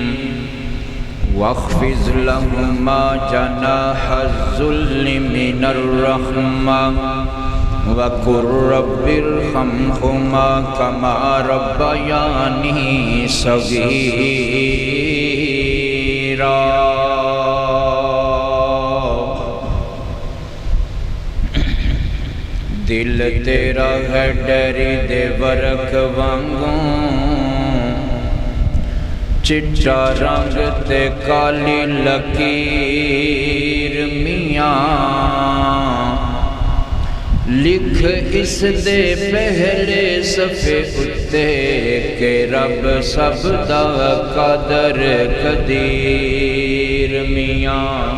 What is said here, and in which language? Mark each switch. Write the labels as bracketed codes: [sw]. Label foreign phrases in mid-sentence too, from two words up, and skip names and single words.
[ar] واخفض لهما جناح الذل من الرحمة وقل رب ارحمهما كما ربياني صغيرا۔ [pa] دل تیرا ہے ڈری دے ورق وانگوں، چٹا رنگ تے کالی لکیر میاں، لکھ اس دے پہلے صفحے اتے کہ رب سب دا قادر قدیر میاں۔